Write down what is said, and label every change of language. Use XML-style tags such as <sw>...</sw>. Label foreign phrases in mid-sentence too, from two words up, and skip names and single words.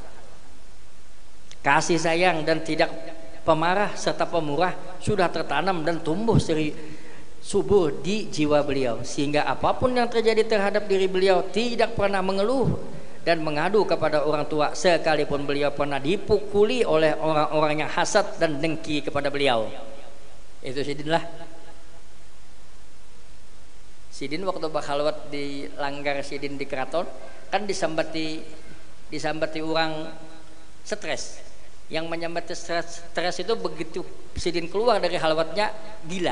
<id>kasih sayang dan tidak pemarah serta pemurah sudah tertanam dan tumbuh subur di jiwa beliau, sehingga apapun yang terjadi terhadap diri beliau tidak pernah mengeluh dan mengadu kepada orang tua, sekalipun beliau pernah dipukuli oleh orang-orang yang hasad dan dengki kepada beliau. Itu Sidin lah. Sidin waktu berkhalwat di langgar Sidin di keraton kan disambati orang stres. Yang menyambati stres itu begitu Sidin keluar dari khalwatnya gila.</id>